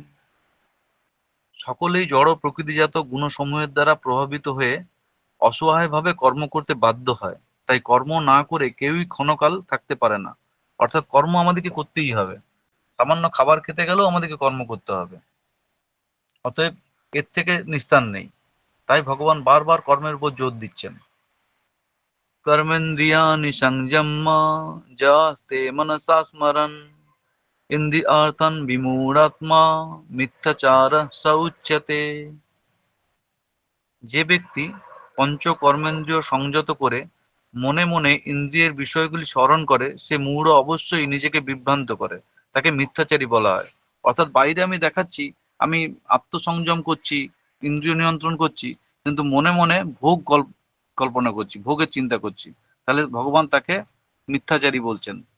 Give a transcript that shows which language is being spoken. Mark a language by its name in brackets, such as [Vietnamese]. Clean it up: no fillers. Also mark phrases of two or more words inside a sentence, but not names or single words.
[Bangla] সকলেই জড় প্রকৃতিজাত গুণসমূহের দ্বারা প্রভাবিত হয়ে অসহায়ভাবে কর্ম করতে বাধ্য হয়। তাই কর্ম না করে কেউই ক্ষণকাল থাকতে পারে না। অর্থাৎ কর্ম আমাদেরকে করতেই হবে। সামান্য খাবার খেতে গেলেও আমাদেরকে কর্ম করতে হবে। অতএব এর থেকে নিস্তার নেই। তাই ভগবান বারবার কর্মের উপর জোর দিচ্ছেন। [Sanskrit] कर्मेन्द्रियाणि संयम्य जास्ते मनसा स्मरन् इन्द्रियार्थान् विमूढात्मा মিথ্যাচারः स উচ্যতে। [Bangla] যে ব্যক্তি পঞ্চ কর্মেন্দ্রিয় সংযত করে মনে মনে ইন্দ্রিয়ের বিষয়গুলি স্মরণ করে, সে মূঢ় অবশ্যই নিজেকে বিভ্রান্ত করে, তাকে মিথ্যাচারী বলা হয়। অর্থাৎ বাইরে আমি দেখাচ্ছি আমি আত্মসংযম করছি, ইন্দ্রিয় নিয়ন্ত্রণ করছি, কিন্তু মনে মনে কল্পনা করছি, ভোগের চিন্তা করছি, তাহলে ভগবান তাকে মিথ্যাচারী বলছেন।